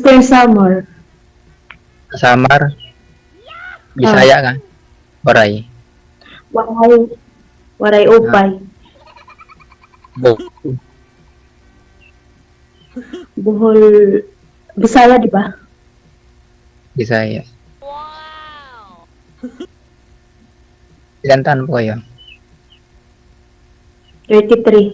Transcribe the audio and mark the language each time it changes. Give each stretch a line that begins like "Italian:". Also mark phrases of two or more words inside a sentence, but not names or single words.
Filipino: Eastern Samar. Samar. Ah, Bisaya ka. Waray.
Waray: Waray. Waray Ah, Upay.
Filipino: Bo. Bohol. Bisaya, di ba? Bisaya. Ilan taon po kayo? 33.